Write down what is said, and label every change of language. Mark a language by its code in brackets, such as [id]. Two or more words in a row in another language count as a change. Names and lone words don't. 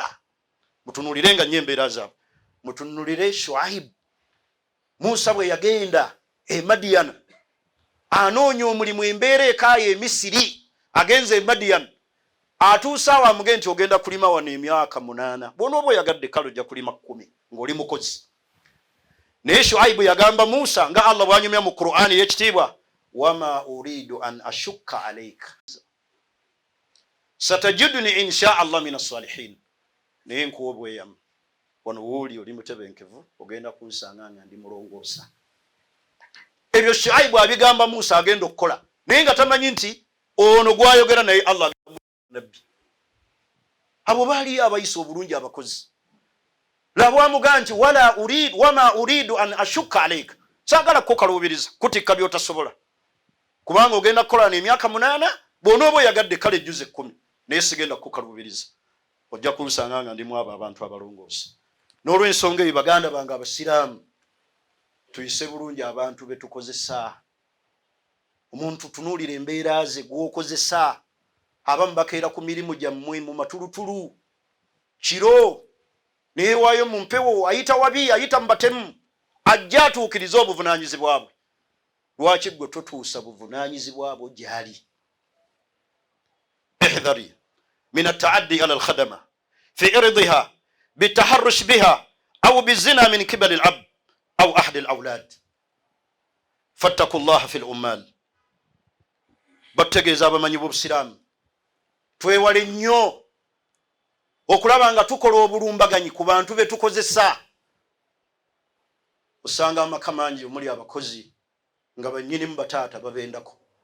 [lg] Mutunuulire nga nnyo embeera zaabwe. Mutunuulire Shuaibu, Musa bwe yagenda e Madiyana anoonya omulimu, embeera ekaayo e Misiri, agenze e Madiyana, atuusa awo amuge nti ogenda kulima wano emyaka 8, bw'onooba oyagadde kale ojja kulima 10 ng'oli mukozi. Naye Shuaibu yagamba Musa nga Allah bw'anyumya mu Qur'ani y'ekitiibwa, [ar] وما أريد أن أشق عليك ستجدني إن شاء الله من الصالحين. [lg] Naye nkuwa obweyamo, wano wooli oli mutebenkevu, ogenda kunsanga nga ndi mulongoosa. Ebyo Shuaibu abigamba Musa agenda okukola, naye nga tamanyi nti ono gwayogera naye Allah nabbi. Abo baali abayisa obulungi abakozi. Labwamuga nti [ar] وما أريد أن أشق عليك, [lg] saagala kukaluubiriza kutikka by'otasobola, kubanga ogenda kukola n'emyaka 8, bw'onooba oyagadde kale ejjuze 10, naye sigenda kukaluubiriza, ojja kunsanga nga ndimu abo abantu abalongoosa. N'olw'ensonga eyo baganda bange abasiraamu, tuyise bulungi abantu betukozesa. Omuntu tunuulira embeera ze gw'okozesa. Abamu bakeera ku mirimu gyammwe mu matulutulu, kiro neewaayo mu mpewo, ayita wabi, ayita mu batemu, ajja atuukiriza obuvunaanyizibwa bwe. Lwaki gwe totuusa buvunaanyizibwa bwo gy'ali? [ar] احذر من التعدي على الخادمة في عرضها بالتحرش بها أو بالزنا من قبل الأب أو أحد الأولاد. فاتقوا الله في العمال. [lg] Bategeeza abamanyi b'obusiraamu, twewale nnyo okulaba nga tukola obulumbaganyi ku bantu be tukozesa. Osanga amaka mangi omuli abakozi nga bannyinimu bataata babendako.